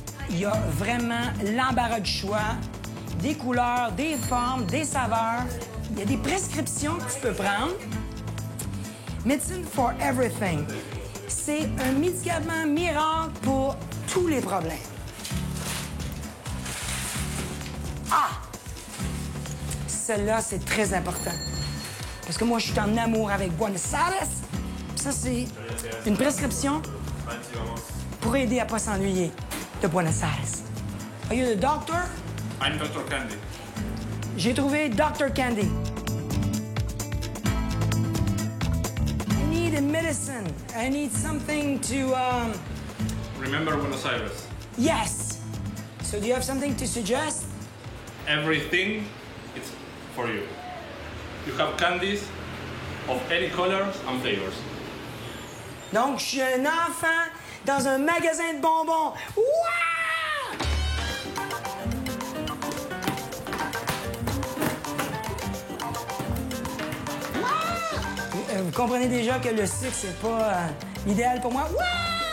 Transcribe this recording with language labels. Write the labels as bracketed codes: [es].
[fr] Il y a vraiment l'embarras du choix, des couleurs, des formes, des saveurs. Il y a des prescriptions que tu peux prendre. [en] Medicine for Everything. [fr] C'est un médicament miracle pour tous les problèmes. Ah! Celle-là, c'est très important. Parce que moi, je suis en amour avec Buenos Aires. Ça, c'est une prescription pour aider à ne pas s'ennuyer de Buenos Aires. [en] Are you the doctor? I'm Dr. Candy. [fr] J'ai trouvé Dr. Candy. [en] I need a medicine. I need something to, Remember Buenos Aires. Yes. So do you have something to suggest? Everything is for you. You have candies of any colors and flavors. [fr] Donc, je suis un enfant dans un magasin de bonbons. Ouah! Vous comprenez déjà que le sucre, c'est pas l'idéal pour moi. Ouah!